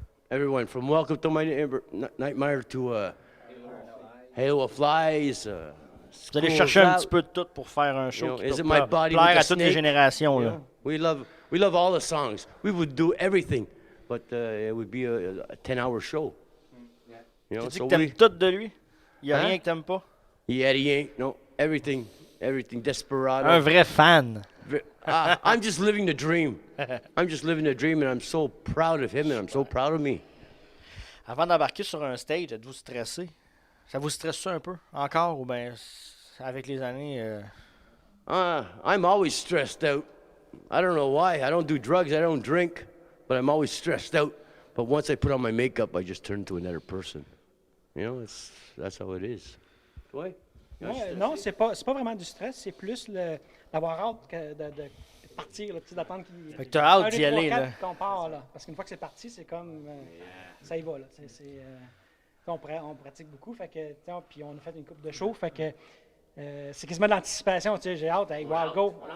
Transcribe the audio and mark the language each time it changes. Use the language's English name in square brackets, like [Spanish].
[English] Everyone, from Welcome to My Nightmare to Halo of Flies. [French] Vous allez chercher un petit peu de tout pour faire un show qui peut plaire à toutes les générations. Là. [English] We love all the songs. We would do everything, but it would be a 10-hour show. You know, [French] Tu dis que t'aimes tout de lui? Il n'y a rien que t'aimes pas? [English] Yeah, he ain't. No, everything. Desperado. [French] Un vrai fan. [English] I'm just living the dream. I'm just living the dream, and I'm so proud of him, and I'm so proud of me. [French] Avant d'embarquer sur un stage, êtes-vous stressé? Ça vous stresse ça un peu encore ou bien avec les années? [English] I'm always stressed out. I don't know why. I don't do drugs. I don't drink, but I'm always stressed out. But once I put on my makeup, I just turn into another person. You know, that's how it is. [French] Ouais? Non, c'est pas vraiment du stress, c'est plus d'avoir hâte de partir, d'attendre qu'il... Fait que t'as hâte d'y aller, là. Qu'on part, là. Parce qu'une fois que c'est parti, c'est comme... ça y va, là. On pratique beaucoup, fait que... Puis on a fait une coupe de show, fait que... c'est quasiment de l'anticipation, tu sais, j'ai hâte, hey, wow, go!